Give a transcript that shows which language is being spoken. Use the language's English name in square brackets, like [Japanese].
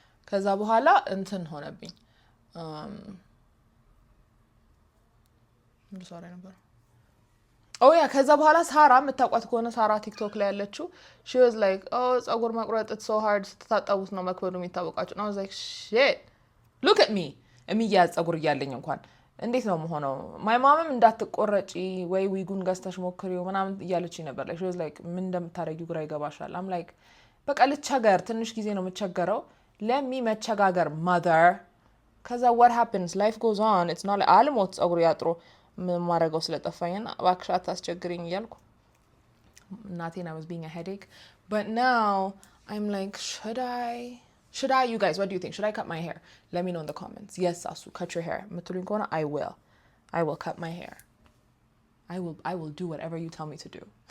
[Amharic] ከዛ በኋላ እንትን ሆነብኝ። ምን ሰራ ነበር? ከዛ በኋላ ሳራ የምታውቋት ከሆነ ሳራ ቲክቶክ ላይ ያለችው, [English] she was like, [Amharic] ጸጉር መቁረጥ [English] it's so hard, [Amharic] ስትታጠቡት ነው መክበዱ የሚታወቃችሁ. [English] and I was like, shit, look at me. [Amharic] የሚያዝ ጸጉር እያለኝ እንኳን እንዴት ነው የምሆነው? my momም እንዳትቆረጪ ወይ ዊጉን ገዝተሽ ሞክሪው ምናምን እያለችኝ ነበር. [English] like she was like, [Amharic] ምን እንደምታረጊው ግራ ይገባሻል. [English] I'm like, [Amharic] በቃ ልቸገር፣ ትንሽ ጊዜ ነው የምቸገረው። [English] let me [Amharic] መቸጋገር [English] mother. [Amharic] ከዛ [English] what happens, life goes on. [Amharic] it's not like አልሞት ጸጉር ያጥሮ ማረጋው ስለጠፋኝና እባክሽ አታስቸግሪኝ እያልኩ እናቴን [English] I was being a headache. But now I'm like, should I, you guys, what do you think? Should I cut my hair? Let me know in the comments. Yes, Asu, cut your hair. [Amharic] ምትሉኝ ከሆነ [English] I will cut my hair. I will do whatever you tell me to do.